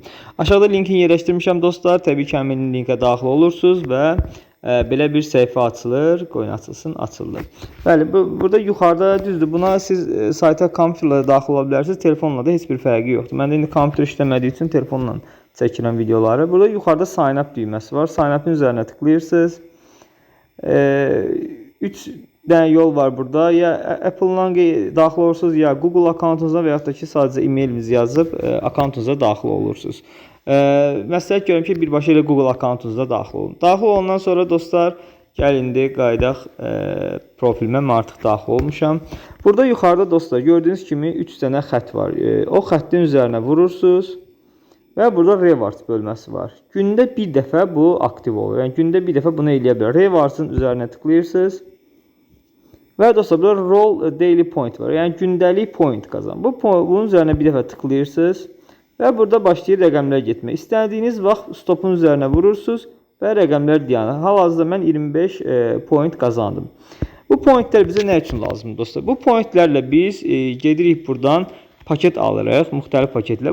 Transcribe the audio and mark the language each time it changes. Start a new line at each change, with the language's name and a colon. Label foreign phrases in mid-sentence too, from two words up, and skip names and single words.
Azerbaijani: Aşağıda linkini yerləşdirmişəm dostlar, təbii ki, həmin linkə daxil olursunuz və belə bir səhifə açılır, qoyun açılsın, açıldı. Bəli, burada yuxarıda düzdür, buna siz sayta kompüterlə daxil ola bilərsiniz, telefonla da heç bir fərqi yoxdur. Məndə indi kompüter işləmədiyi üçün telefonla çəkilən videoları. Burada yuxarıda
English: sign up
Azerbaijani: düyməsi var.
English: Sign up'ın
Azerbaijani: üzərinə tıklayırsınız. 3 dənə yol var burada. Ya Apple-dan daxil olursunuz, ya Google akkauntunuza və yaxud da ki, sadəcə e-mailinizi yazıb akkauntunuza daxil olursunuz. Məsləhət görürəm ki, birbaşa ilə Google akkauntunuza daxil olun. Daxil olandan sonra dostlar, gəl indi qaydaq profilimə mən artıq daxil olmuşam. Burada yuxarıda dostlar, gördüyünüz kimi 3 dənə xətt var. O xəttin üzərinə vurursunuz. Və burada rewards bölməsi var. Gündə bir dəfə bu aktiv olur. Yəni gündə bir dəfə bunu eləyə bilər. Rewards'ın üzərinə tıklayırsınız. Və dostlar burada
English: roll daily point
Azerbaijani: var. Yəni gündəlik point qazan. Bunun üzərinə bir dəfə tıklayırsınız. Və burada başlayır rəqəmlər getmək. İstədiyiniz vaxt stopun üzərinə vurursunuz və rəqəmlər dayanır. Hal-hazırda mən 25 point qazandım. Bu pointlər bizə nə üçün lazımdır dostlar? Bu pointlərlə biz gedirik buradan paket alırıq, müxtəlif paketlər.